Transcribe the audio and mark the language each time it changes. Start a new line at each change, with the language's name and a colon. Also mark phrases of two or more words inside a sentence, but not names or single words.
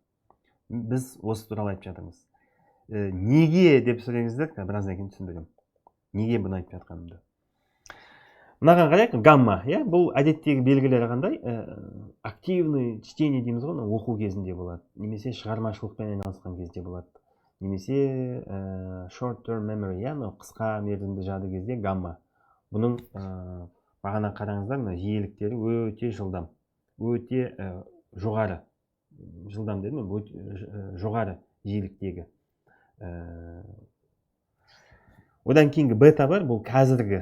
Kazakh: Біз осы туралы айтып жатырмыз. Неге деп сұраңыздар, біраздан кейін түсіндіремін. Неге бұны айтып жатқанымды. Мынаған қарайық, гамма, иә, бұл әдеттегі белгілері қандай?
Russian: Активный чтение
Kazakh: дейміз ғой, оқу кезінде болады, немесе шығармашылықпен айналысқан кезде болады, немесе
English: short term memory,
Kazakh: иә, қысқа мерзімді жады кезде гамма. Бұның бағана қараңыздар, жиіліктері өте жылдам, өте жоғары. Жылдам дедім, жоғары жиіліктегі. Одан кейінгі бета бар, бұл қазіргі.